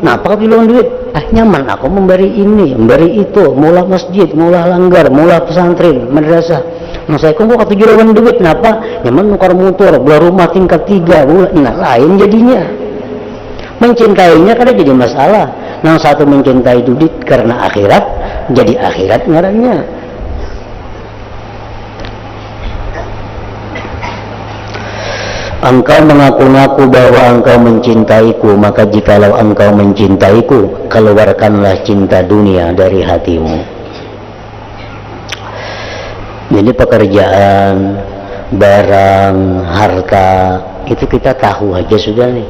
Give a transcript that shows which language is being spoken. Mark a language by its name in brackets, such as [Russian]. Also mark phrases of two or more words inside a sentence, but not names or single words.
[Banjar] Nah, apa katuju lawan duit? Nyaman aku memberi ini, memberi itu, maulah masjid, maulah langgar, maulah pesantren, madrasah. Nah, saya kok katuju lawan duit. [Indonesian] Kenapa? [Banjar] Nyaman nukar motor, beli rumah tingkat 3. [Indonesian] Nah, lain jadinya. [Banjar] Mencintainya kada jadi masalah. Yang satu mencintai duit karena akhirat, jadi akhirat ngarannya. [Indonesian] Engkau mengaku-ngaku bahwa engkau mencintaiku, maka jikalau engkau mencintaiku, keluarkanlah cinta dunia dari hatimu. [Banjar] Jadi pekerjaan, barang, harta, itu kita tahu aja sudah nih.